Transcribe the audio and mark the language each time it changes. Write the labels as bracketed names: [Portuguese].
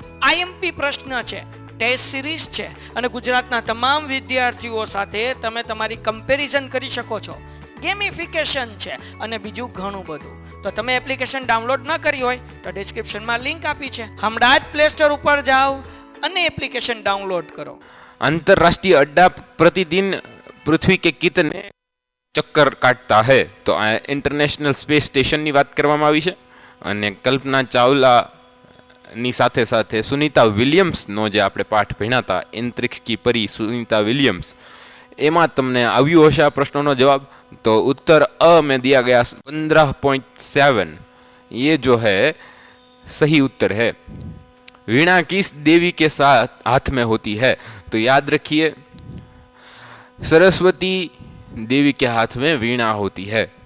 [Gujarati] IMP પ્રશ્ન છે, test series છે અને ગુજરાતના તમામ વિદ્યાર્થીઓ સાથે તમે તમારી કમ્પેરિઝન કરી શકો છો. ગેમિફિકેશન છે અને બીજું ઘણું બધું. તો તમે એપ્લિકેશન ડાઉનલોડ ન કરી હોય તો ડિસ્ક્રિપ્શનમાં લિંક આપી છે. હમણાં જ પ્લે સ્ટોર ઉપર જાઓ અને એપ્લિકેશન [Hindi] डाउनलोड करो. अंतरराष्ट्रीय अड्डा प्रतिदिन पृथ्वी के कितने चक्कर काटता है? [Gujarati] तो आ इंटरनेशनल स्पेस स्टेशनની વાત કરવામાં આવી છે. અને કલ્પના ચાવલાની સાથે સાથે સુનીતા વિલિયમ્સનો જે આપણે પાઠ ભણ્યા હતા, અંતરિક્ષ કી પરી સુનીતા વિલિયમ્સ, એમાં તમને આવ્યું હશે આ પ્રશ્નોનો જવાબ. [Hindi] तो उत्तर अ में दिया गया 15.7 ये जो है सही उत्तर है. वीणा किस देवी के साथ हाथ में होती है? तो याद रखिए, सरस्वती देवी के हाथ में वीणा होती है.